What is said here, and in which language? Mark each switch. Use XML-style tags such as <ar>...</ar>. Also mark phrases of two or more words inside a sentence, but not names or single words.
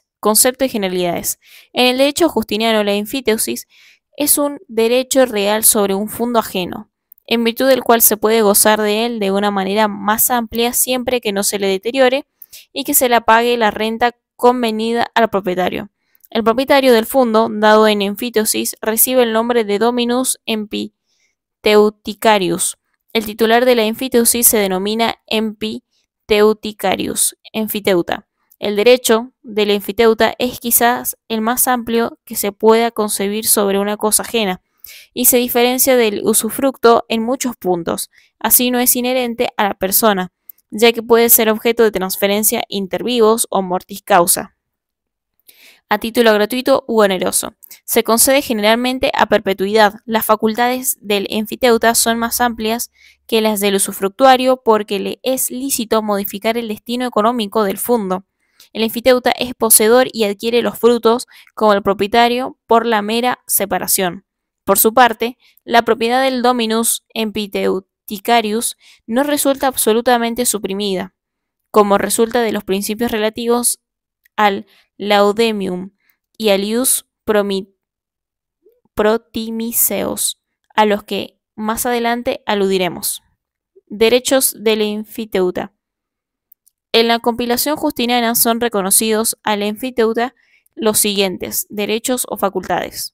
<es>Concepto y generalidades. En el derecho justiniano, la enfiteusis es un derecho real sobre un fondo ajeno, en virtud del cual se puede gozar de él de una manera más amplia siempre que no se le deteriore y que se le pague la renta convenida al propietario. El propietario del fondo, dado en enfiteusis, recibe el nombre de</es> <la>dominus empiteuticarius.</la> <es>El titular de la enfiteusis se denomina empiteuticarius, enfiteuta. El derecho del enfiteuta es quizás el más amplio que se pueda concebir sobre una cosa ajena, y se diferencia del usufructo en muchos puntos. Así no es inherente a la persona, ya que puede ser objeto de transferencia</es> <la>inter vivos</la> <es>o</es> <la>mortis causa,</la> <es>a título gratuito u oneroso. Se concede generalmente a perpetuidad. Las facultades del enfiteuta son más amplias que las del usufructuario porque le es lícito modificar el destino económico del fondo. El enfiteuta es poseedor y adquiere los frutos como el propietario por la mera separación. Por su parte, la propiedad del</es> <la>dominus empiteuticarius</la> <es>no resulta absolutamente suprimida, como resulta de los principios relativos al laudemium y al</es> <la>ius protimiseos,</la> <es>a los que más adelante aludiremos. Derechos del enfiteuta. En la compilación justiniana son reconocidos al enfiteuta los siguientes derechos o facultades.</es>